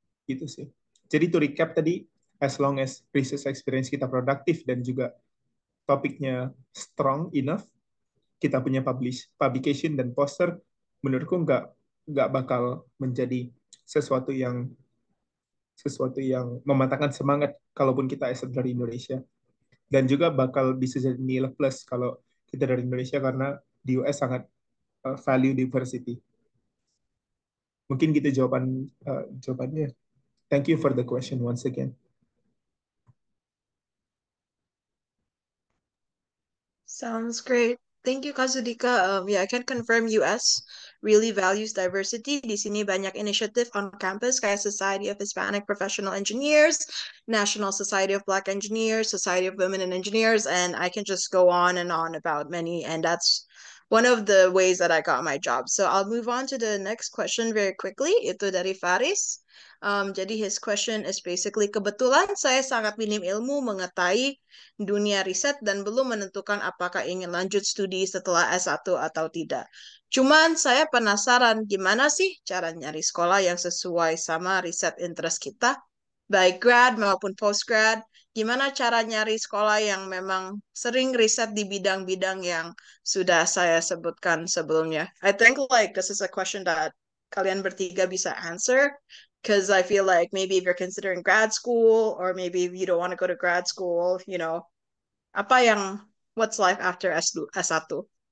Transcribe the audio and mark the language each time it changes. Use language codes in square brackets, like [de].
[id] Gitu sih. Jadi to recap tadi, [en] as long as research experience [id] kita produktif dan juga topiknya [en] strong enough, [id] kita punya publication dan poster, menurutku nggak bakal menjadi sesuatu yang mematahkan semangat kalaupun kita asal dari Indonesia. Dan juga bakal bisa jadi nilai plus kalau kita dari Indonesia karena di US sangat [en] value diversity. [id] Mungkin gitu jawabannya. [en] Thank you for the question once again. Sounds great. Thank you, Kazudika. Yeah, I can confirm US really values diversity. [id] Di sini banyak [en] initiative on campus kayak Society of Hispanic Professional Engineers, National Society of Black Engineers, Society of Women and Engineers, and I can just go on and on about many. And that's one of the ways that I got my job. So I'll move on to the next question very quickly. [id] Itu dari Faris. Jadi [en] his question is basically, [id] kebetulan saya sangat minim ilmu mengetahui dunia riset dan belum menentukan apakah ingin lanjut studi setelah S1 atau tidak. Cuman saya penasaran gimana sih cara nyari sekolah yang sesuai sama riset interest kita, baik grad maupun postgrad. Gimana cara nyari sekolah yang memang sering riset di bidang-bidang yang sudah saya sebutkan sebelumnya. [en] I think like this is a question that [id] kalian bertiga bisa [en] answer. Because I feel like maybe if you're considering grad school, or maybe if you don't want to go to grad school, what's life after S1?